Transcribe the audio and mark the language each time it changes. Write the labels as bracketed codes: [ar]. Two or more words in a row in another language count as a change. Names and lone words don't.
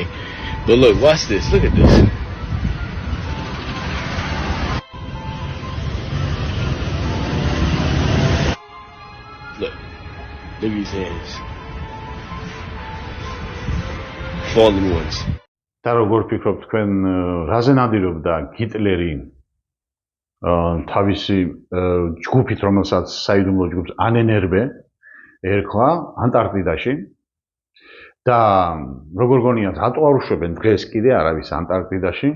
[en] But look, watch this. Look at this. Look at these hands. Fallen ones. [ka] და როგორ ფიქრობთ თქვენ რაზე ნადირობდა ჰიტლერი თავისი ჯგუფით, რომელსაც საიდუმლო ჯგუფს ანენერბე ერქვა ანტარქტიდაში და როგორ გონიათ რატო არ უშვებენ დღეს კიდე არავის ანტარქტიდაში?